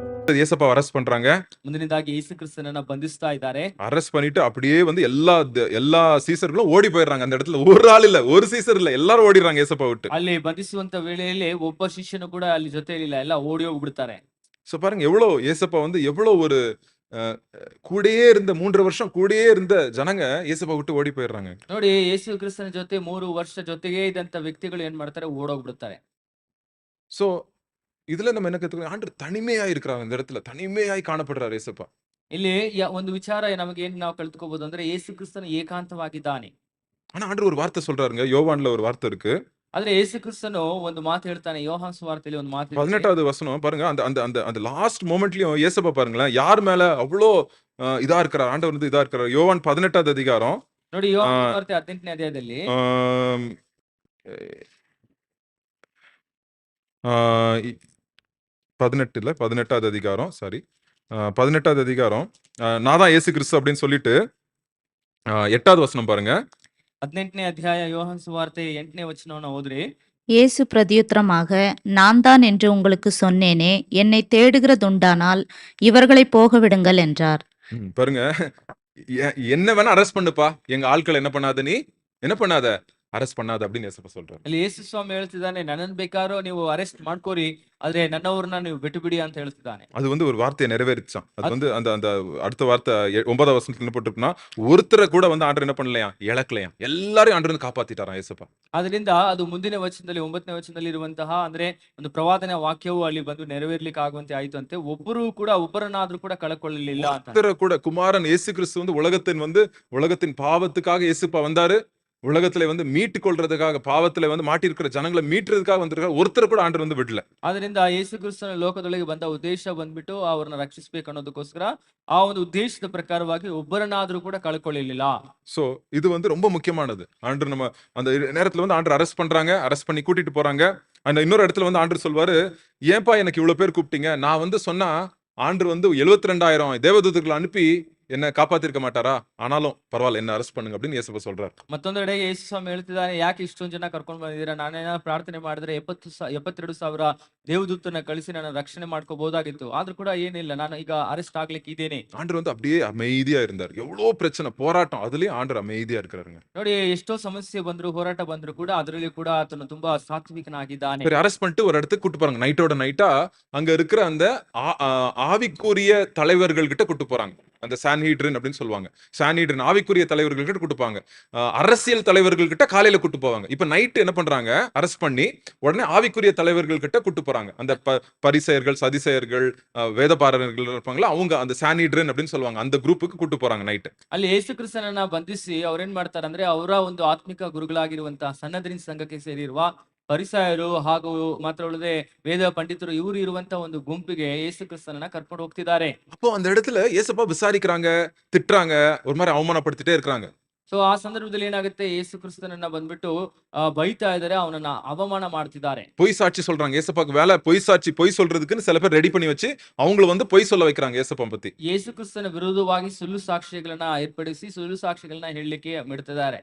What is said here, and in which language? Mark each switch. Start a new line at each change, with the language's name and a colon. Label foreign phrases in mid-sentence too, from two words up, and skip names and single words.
Tamil: அடுத்தது ஏசப்பா அரெஸ்ட் பண்றாங்க.
Kannada: ಮುಂದಿನದಾಗಿ ಯೇಸು ಕ್ರಿಸ್ತನನ್ನ ಬಂಧಿಸ್ತಾ ಇದ್ದಾರೆ.
Tamil: அரெஸ்ட் பண்ணிட்டு அப்படியே வந்து எல்லா சீசர்களும் ஓடி போயிடுறாங்க. அந்த இடத்துல ஒரு ஆள் இல்ல, ஒரு சீசர் இல்ல, எல்லாரும் ஓடிடுறாங்க ஏசப்பா விட்டு.
Kannada: ಅಲ್ಲಿ ಬಂಧಿಸುವಂತ ವೇಳೆಯಲ್ಲಿ ಒಬ್ಬ ಶಿಷ್ಯನು ಕೂಡ ಅಲ್ಲಿ ಜೊತೆಯಲ್ಲಿಲ್ಲ, ಎಲ್ಲ ಓಡಿ ಹೋಗ್ಬಿಡ್ತಾರೆ.
Tamil: சோ பாருங்க எவ்வளவு ஏசப்பா வந்து எவ்வளவு ஒரு கூடயே இருந்த 3 வருஷம் கூடயே இருந்த ஜனங்க ஏசப்பா விட்டு ஓடி போயிடுறாங்க.
Kannada: ನೋಡಿ, ಯೇಸು ಕ್ರಿಸ್ತನ ಜೊತೆ 3 ವರ್ಷ ಜೊತೆಗೆ ಇದ್ದಂತ ವ್ಯಕ್ತಿಗಳು ಏನ್ ಮಾಡ್ತಾರೆ, ಓಡೋಗ್ಬಿಡ್ತಾರೆ.
Tamil: சோ இதுல நம்ம என்ன கத்துக்கணும்? ஆண்டவர் தனிமையாய் இருக்கிறாங்க. இந்த இடத்துல தனிமையாய் காணப்படுறார் ஏசப்பா.
Kannada: ಇಲ್ಲಿ ಒಂದು ವಿಚಾರ ನಮಗೆ ಏನ್ ನಾವು ಕಲ್ತ್ಕೋಬಹುದು ಅಂದ್ರೆ, ಯೇಸು ಕ್ರಿಸ್ತನು ಏಕಾಂತವಾಗಿದ್ದಾನೆ.
Tamil: ஆனா ஆண்டவர் ஒரு வார்த்தை சொல்றாருங்க. யோவான்ல ஒரு வார்த்தை இருக்கு.
Kannada: ಆದ್ರೆ ಯೇಸು ಕ್ರಿಸ್ತನು ಒಂದು ಮಾತು ಹೇಳ್ತಾನೆ. ಯೋಹಾನ ಸುವಾರ್ತೆಯಲ್ಲಿ ಒಂದು ಮಾತು ಇದೆ.
Tamil: 18வது வசனம் பாருங்க. அந்த அந்த அந்த அந்த
English: last momentலயும்
Tamil: ஏசப்பா பாருங்களேன், யார் மேல அவ்வளோ இதா இருக்கிறார், ஆண்டவர் வந்து இதா இருக்கிறார். யோவான் 18வது அதிகாரம்
Kannada: ನೋಡಿ, ಯೋಹಾನ ಸುವಾರ್ತೆ 18ನೇ ಅಧ್ಯಾಯದಲ್ಲಿ
Tamil: 18வது அதிகாரம், சாரி 18வது அதிகாரம், நான் தான் இயேசு கிறிஸ்து அப்படின்னு சொல்லிட்டு 8வது வசனம் பாருங்க.
Kannada: 18ನೇ ಅಧ್ಯಾಯ ಯೋಹಾನ ಸುವಾರ್ತೆ 8ನೇ ವಚನವನ್ನು ಓದ್ರಿ.
Tamil: இயேசு பிரதியுத்தரமாக, நான் தான் என்று உங்களுக்கு சொன்னேனே, என்னை தேடுகிறதுண்டானால் இவர்களை போக விடுங்கள் என்றார். பாருங்க, என்ன வேணா அரெஸ்ட் பண்ணுப்பா, எங்க ஆட்கள் என்ன பண்ணாத, நீ என்ன பண்ணாத, ಅರೆಸ್ಟ್ பண்ணாத அப்படின்னு ஏசப்பா சொல்றாரு.
Kannada: ಅಲ್ಲಿ ಯೇಸು ಸ್ವಾಮಿ ಹೇಳ್ತಿದ್ದಾನೆ, ನನ್ನನ್ನು ಬೇಕಾದ್ರೂ ನೀವು ಅರೆಸ್ಟ್ ಮಾಡ್ಕೋರಿ, ಆದ್ರೆ ನನ್ನವರನ್ನ ನೀವು ಬಿಟ್ಟು ಬಿಡಿ ಅಂತ ಹೇಳ್ತಿದ್ದಾನೆ.
Tamil: அது வந்து ஒரு வார்த்தையை நிறைவேறிச்சான். அது வந்து அந்த அந்த அடுத்த வார்த்தை 9வது வசனத்துல என்ன போட்டிருக்குன்னா, ஒருத்தரை கூட வந்து ஆண்டவர் என்ன பண்ணலையா, இழக்கலையா, எல்லாரையும் ஆண்டவர் வந்து காப்பாத்திட்டாராம் ஏசப்பா.
Kannada: ಅದರಿಂದ ಅದು ಮುಂದಿನ ವಚನದಲ್ಲಿ 9ನೇ ವಚನದಲ್ಲಿ ಇರುವಂತಹ ಅಂದ್ರೆ ಒಂದು ಪ್ರವಾದನೆ ವಾಕ್ಯವು ಅಲ್ಲಿ ಬಂದು ನೆರವೇರ್ಲಿಕ್ಕೆ ಆಗುವಂತೆ ಆಯ್ತು ಅಂತೆ. ಒಬ್ಬರು ಕೂಡ ಒಬ್ಬರನ್ನಾದ್ರೂ ಕೂಡ ಕಳಕೊಳ್ಳಲಿಲ್ಲ ಅಂತ.
Tamil: ஒருத்தரை கூட குமாரன் இயேசு கிறிஸ்து வந்து உலகத்தின் பாவத்துக்காக இயேசுப்பா வந்தாரு. உலகத்துல வந்து மீட்டு கொள்றதுக்காக, பாவத்துல வந்து மாட்டிருக்கிற ஜனங்களை மீட்டுறதுக்காக வந்திருக்காரு. ஒருத்தர் கூட ஆண்டவர் வந்து விடல.
Kannada: ಅದರಿಂದ ಯೇಸು ಕ್ರಿಸ್ತನ ಲೋಕದೊಳಗೆ ಬಂದ ಉದ್ದೇಶ ಬಂದ್ಬಿಟ್ಟು ಅವರನ್ನ ರಕ್ಷಿಸಬೇಕು ಅನ್ನೋದಕ್ಕೋಸ್ಕರ ಆ ಒಂದು ಉದ್ದೇಶದ ಪ್ರಕಾರವಾಗಿ ಒಬ್ಬರನ್ನಾದ್ರೂ ಕೂಡ ಕಳ್ಕೊಳ್ಳಲಿಲ್ಲ.
Tamil: சோ இது வந்து ரொம்ப முக்கியமானது. ஆண்டவர் நம்ம அந்த நேரத்துல வந்து ஆண்டவர் அரெஸ்ட் பண்றாங்க, அரெஸ்ட் பண்ணி கூட்டிட்டு போறாங்க. அந்த இன்னொரு இடத்துல வந்து ஆண்டவர் சொல்வாரு, ஏன்பா எனக்கு இவ்வளவு பேர் கூப்பிட்டீங்க, நான் வந்து சொன்னா ஆண்டவர் வந்து 72,000 தேவதூதர்களை அனுப்பி என்ன காப்பாத்திருக்க மாட்டாரா, ஆனாலும் பரவாயில்ல, என்ன அரெஸ்ட் பண்ணுங்க அப்படின்னு இயேசு சொல்றாரு.
Kannada: ಮತ್ತೊಂದೆಡೆ ಯೇಸು ಸ್ವಾಮಿ ಹೇಳ್ತಿದ್ದಾನೆ, ಯಾಕೆ ಇಷ್ಟೊಂದು ಜನ ಕರ್ಕೊಂಡು ಬಂದಿದ್ದೀರಾ, ನಾನೇನಾದ್ರು ಪ್ರಾರ್ಥನೆ ಮಾಡಿದ್ರೆ 72,000 ದೇವದೂತನ ಕಳಿಸಿ ನಾನು ರಕ್ಷಣೆ ಮಾಡ್ಕೋಬಹುದಾಗಿತ್ತು, ಆದ್ರೂ ಕೂಡ ಏನಿಲ್ಲ, ನಾನು ಈಗ ಅರೆಸ್ಟ್ ಆಗ್ಲಿಕ್ಕೆ ಇದ್ದೇನೆ.
Tamil: ஆண்டவர் வந்து அப்படியே அமைதியா இருந்தார். எவ்வளவு பிரச்சனை, போராட்டம், அதுலயும் ஆண்டவர் அமைதியா இருக்கிறாருங்க.
Kannada: ನೋಡಿ, ಎಷ್ಟೋ ಸಮಸ್ಯೆ ಬಂದ್ರು, ಹೋರಾಟ ಬಂದ್ರು ಕೂಡ ಅದರಲ್ಲಿ ಕೂಡ ಆತನು ತುಂಬಾ ಸಾತ್ವಿಕನಾಗಿದ್ದಾನೆ.
Tamil: சரி, அரெஸ்ட் பண்ணிட்டு ஒரு இடத்துக்கு கூட்டு போறாங்க. நைட்டோட நைட்டா அங்க இருக்கிற அந்த ஆவிக்குரிய தலைவர்கள் கிட்ட கூட்டு போறாங்க. அந்த சான்ஹீட்ரின் அப்படின்னு சொல்லுவாங்க. சான்ஹீட்ரின் ஆவிக்குரிய தலைவர்கள் கிட்ட கூட்டு போவாங்க. அரசியல் தலைவர்கள் கிட்ட காலையில கூட்டு போவாங்க. இப்ப நைட் என்ன பண்றாங்க, அரெஸ்ட் பண்ணி உடனே ஆவிக்குரிய தலைவர்கள் கிட்ட கூட்டு போறாங்க. அந்த பரிசேயர்கள், சதிசேயர்கள், வேதபாரகர்கள் இருப்பாங்களா, அவங்க அந்த சான்ஹீட்ரின் அப்படின்னு சொல்லுவாங்க, அந்த குரூப்புக்கு கூட்டு போறாங்க நைட்.
Kannada: ಅಲ್ಲಿ ಯೇಸು ಕ್ರಿಸ್ತನನ್ನ ಬಂಧಿಸಿ ಅವ್ರೇನ್ ಮಾಡ್ತಾರೆ ಅಂದ್ರೆ, ಅವರ ಒಂದು ಆತ್ಮಿಕ ಗುರುಗಳಾಗಿರುವಂತಹ ಸನ್ನದ್ರಿನ್ ಸಂಘಕ್ಕೆ ಸೇರಿರುವ ಪರಿಸಾಯರು ಹಾಗೂ ಮಾತ್ರವಲ್ಲದೆ ವೇದ ಪಂಡಿತರು ಇವರು ಇರುವಂತ ಒಂದು ಗುಂಪಿಗೆ ಯೇಸು ಕ್ರಿಸ್ತನನ್ನ ಕರ್ಕೊಂಡು ಹೋಗ್ತಿದ್ದಾರೆ.
Tamil: அப்போ அந்த இடத்துல ஏசப்பா விசாரிக்கிறாங்க, திட்டுறாங்க, ஒரு மாதிரி அவமானப்படுத்திட்டே இருக்காங்க.
Kannada: ಸೊ ಆ ಸಂದರ್ಭದಲ್ಲಿ ಏನಾಗುತ್ತೆ, ಯೇಸು ಕ್ರಿಸ್ತನನ್ನ ಬಂದ್ಬಿಟ್ಟು ಬೈತಾ ಇದ್ದಾರೆ, ಅವನನ್ನ ಅವಮಾನ ಮಾಡ್ತಿದ್ದಾರೆ.
Tamil: பொய் சாட்சி சொல்றாங்க. ஏசப்பாக்கு வேலை பொய் சொல்றதுக்குன்னு சில பேர் ரெடி பண்ணி வச்சு அவங்கள வந்து பொய் சொல்ல வைக்கிறாங்க ஏசப்பா பத்தி.
Kannada: ಯೇಸು ಕ್ರಿಸ್ತನ ವಿರುದ್ಧವಾಗಿ ಸುಳ್ಳು ಸಾಕ್ಷಿಗಳನ್ನ ಏರ್ಪಡಿಸಿ ಸುಳ್ಳು ಸಾಕ್ಷಿಗಳನ್ನ ಹೇಳಲಿಕ್ಕೆ ಬಿಡ್ತಿದ್ದಾರೆ.